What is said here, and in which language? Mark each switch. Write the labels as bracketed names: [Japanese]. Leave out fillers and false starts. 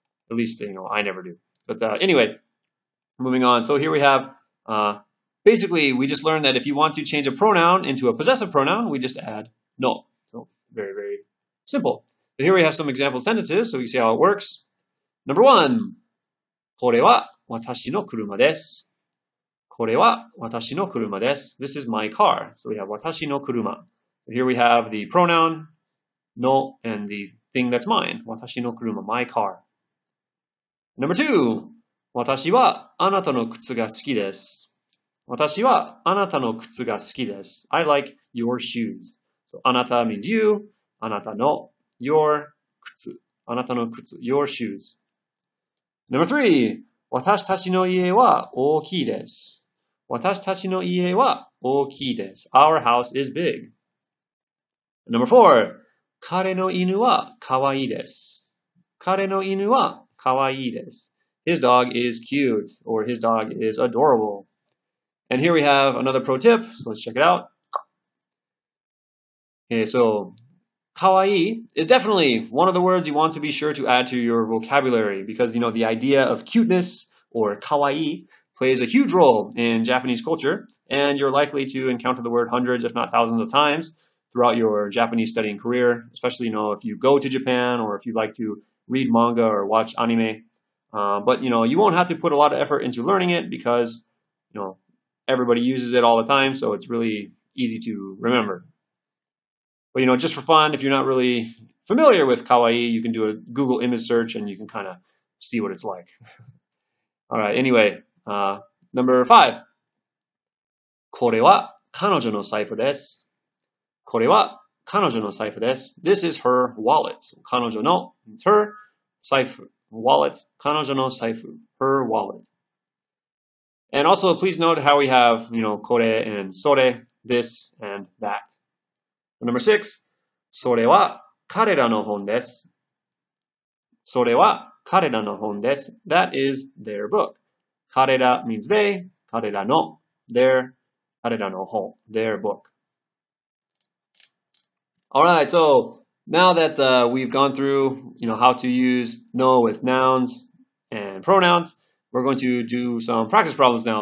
[English] At least, I never do. But anyway, moving on. So here we have, basically, we just learned that if you want to change a pronoun into a possessive pronoun, we just add no. So very, very simple. So here we have some example sentences, so we can see how it works. Number 1, [Japanese] これは私の車です。これは私の車です。 [English] This is my car. So we have [Japanese] 私の車. [English] Here we have the pronoun no and the thing that's mine. [Japanese] 私の車, [English] my car. Number 2, [Japanese] 私はあなたの靴が好きです。私はあなたの靴が好きです。 [English] I like your shoes. So あなた means you, [Japanese] あなたの [English] your 靴。 [Japanese] あなたの靴 [English] your shoes. Number 3, [Japanese] 私たちの家は大きいです。私たちの家は大きいです。 [English] Our house is big. Number 4, [Japanese] 彼の犬は可愛いです。彼の犬は可愛いです。 [English] His dog is cute, or his dog is adorable. And here we have another pro tip, so let's check it out. Okay, so 可愛い is definitely one of the words you want to be sure to add to your vocabulary because, the idea of cuteness or 可愛い plays a huge role in Japanese culture, and you're likely to encounter the word hundreds, if not thousands of times throughout your Japanese studying career, especially, if you go to Japan or if you like to read manga or watch anime. But, you won't have to put a lot of effort into learning it because, everybody uses it all the time, so it's really easy to remember. But, just for fun, if you're not really familiar with kawaii, you can do a Google image search and you can kind of see what it's like. All right, anyway, number 5. [Japanese] これは彼女の財布です。これは彼女の財布です。 [English] This is her wallet. 彼女の means her, 財布 wallet, [Japanese] 彼女の財布 [English] her wallet. And also, please note how we have, kore and sore, this and that. Number 6, [Japanese] それは彼らの本です。それは彼らの本です。 [English] That is their book. 彼ら means they, 彼らの their, [Japanese] 彼らの本 [English] their book. Alright, so now that we've gone through, how to use no with nouns and pronouns, we're going to do some practice problems now.